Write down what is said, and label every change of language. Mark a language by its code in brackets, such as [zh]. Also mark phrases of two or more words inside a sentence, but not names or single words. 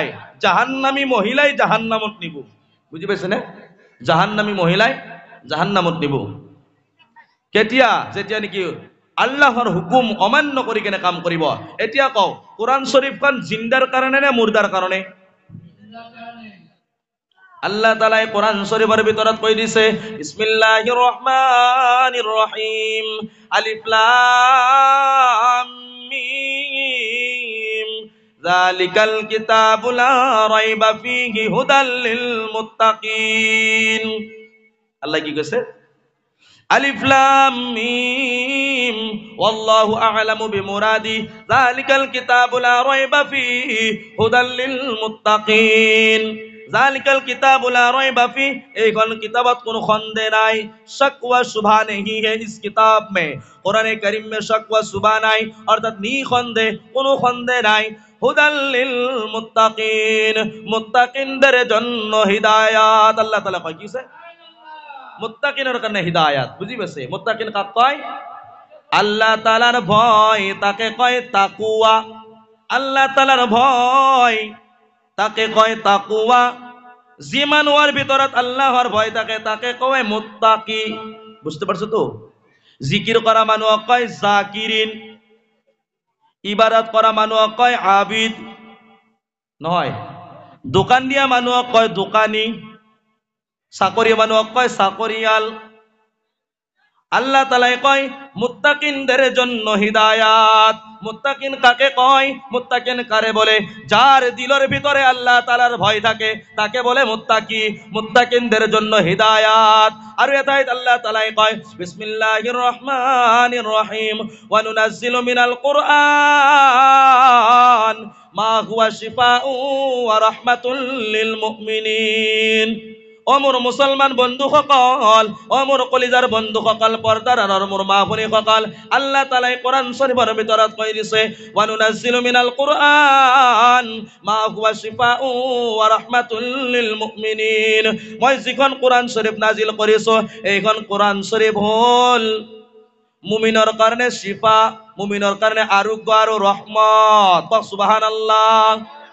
[as] জাহান্নামী মহিলাই জাহান্নামত নিব। বুজি পাইছে নে? জাহান্নামী মহিলাই জাহান্নামত নিব। কেতিয়া? যেতিয়া নেকি আল্লাহৰ হুকুম অমান্য কৰি কেনে কাম কৰিব। এতিয়া কওঁ, কোরআন শরীফখন জিন্দাৰ কাৰণে নে মুৰ্দাৰ কাৰণে? আল্লাহ তাআলাই কোরআন শরীফের ভিতৰত কৈ দিছে, [ar] بسم الله الرحمن الرحيم، الم، ذلك الكتاب لا ريب فيه هدى للمتقين. [as] আল্লাহ কি কৈছে? [ar] الم والله أعلم بمراده، ذلك الكتاب لا ريب فيه هدى للمتقين. ذلك الكتاب لا ريب في, [as] এইখন কিতাবত কোনো সন্দেহ নাই, [hi] शक व शुबा नहीं है इस किताब में। कुरान करीम में शक व शुबा [bn] নাই, অর্থাৎ নিঃসন্দেহ, কোনো সন্দেহ নাই। [ar] هدى للمتقين, [bn] মুত্তাকিনদের জন্য হিদায়াত। আল্লাহ তাআলা কয় কিছে? মুত্তাকিনের কারণে হিদায়াত। বুঝি পাইছে? মুত্তাকিন কাক কয়? আল্লাহ তাআলার ভয়, তাকে কয় তাকওয়া। আল্লাহ তাআলার ভয়, তাকে কয় তাকওয়া। যে মানুষের ভিতৰত আল্লাহর ভয় থাকে তাকে কয় মুত্তাকি। বুঝতে পারছো তো? [as] জিকির করা মানুষক কয় জাকিরিন, ইবাদত করা মানুহক কয় আবিদ। নহয়, দোকান দিয়া মানুহক কয় দোকানী, চাকরি মানুহক কয় চাকরিয়াল, [bn] আল্লাহ তাআলা কয় মুত্তাকিনদের জন্য হিদায়াত। মুত্তাকিন কাকে কয়? মুত্তাকিন কারে বলে? যার দিলের ভিতরে আল্লাহ তাআলার ভয় থাকে তাকে বলে মুত্তাকি। মুত্তাকিনদের জন্য হিদায়াত। আর এটাই আল্লাহ তাআলা কয় [ar] بسم الله الرحمن الرحيم وننزل من القرآن ما هو شفاء ورحمة للمؤمنين. [bn] অমর মুসলমান বন্ধু সকল, অমর কলিজার বন্ধু সকল, পর্দার আর মোর মা ভনী সকল, আল্লাহ তাআলা কোরআন শরীফের ভিতৰত কই দিছে [ar] وننزل من القرآن ما هو شفاء ورحمة للمؤمنين. [as] মই যিখন কোরআন শরীফ নাজিল কৰিছো এইখন কোরআন শরীফ হল মুমিনৰ কাৰণে শিফা, মুমিনৰ কাৰণে আৰোগ্য আৰু ৰহমত। সুবহানাল্লাহ।